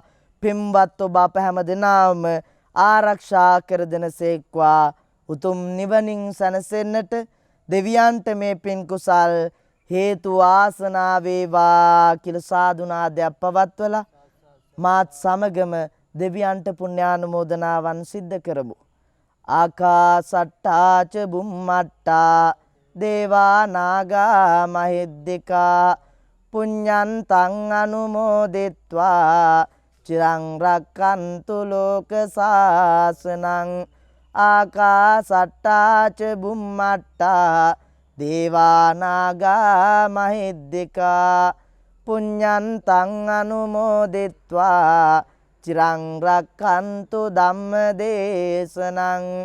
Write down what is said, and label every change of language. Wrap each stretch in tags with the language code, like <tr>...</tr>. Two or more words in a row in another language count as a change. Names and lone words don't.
<si>පින්වත් ඔබ අප හැම දෙනාම ආරක්ෂා කර දෙනසේක්වා. උතුම් නිවනින් සැනසෙන්නට දෙවියන්ට මේ පින් කුසල් හේතු ආසනා වේවා කියලා සාදුනාදයක් පවත්වලා මාත් සමගම දෙවියන්ට පුණ්‍යානුමෝදනාවන් සිද්ධ කරමු.</si> <pi>ආකාසට්ටා ච බුම්මට්ටා දේවා නාග මහිද්దికා පුඤ්ඤන්තං අනුමෝදිත්වා චිරං රක්칸තු ලෝක සාසනං. ආකාසට්ටා ච බුම්මට්ටා දේවා නාග මහිද්దికා පුඤ්ඤන්තං අනුමෝදිත්වා චිරං රක්칸තු ධම්ම දේශනං.</pi>